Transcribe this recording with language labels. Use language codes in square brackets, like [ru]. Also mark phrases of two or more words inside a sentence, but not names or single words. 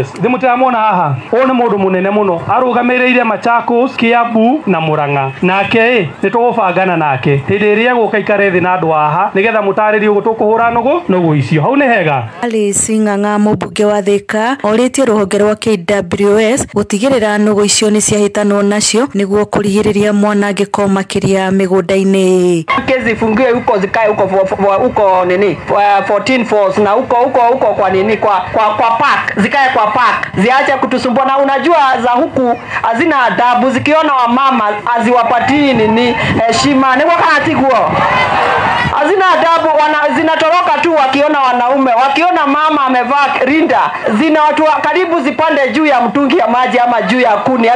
[ki] Ndĩmũtiramwona haha ũyũ nĩ mũndũ mũnene mũno arũgamĩrĩire Machakos, Kiambu na Murang'a nake nĩ tũgũbangana nake hĩndĩ ĩrĩa gũka ikare thĩ na andũ haha nĩgetha mũtarĩrie ũguo tũkũhũra nũgũ icio. Hau nĩ hega. Alice Ng'ang'a mũmbunge wa Thika orĩtie rũhonge rwa KWS gũtigĩrĩra nũgũ icio nĩ ciahĩtanwo nacio nĩguo kũrigĩrĩria mwanangĩko makĩria mĩgũnda-inĩ. [sw] Kesi zifungiwe huko zikae huko nini 14 falls na huko kwa nini kwa park zikae kwa park ziache kutusumbua. Na unajua za huku hazina adabu zikiona wamama haziwapatii nini heshima ni wakati huo hazina adabu zinatoroka tu wakiona wanaume wakiona mama amevaa rinda zina watu karibu zipande juu ya mtungi ya maji ama juu ya kuni.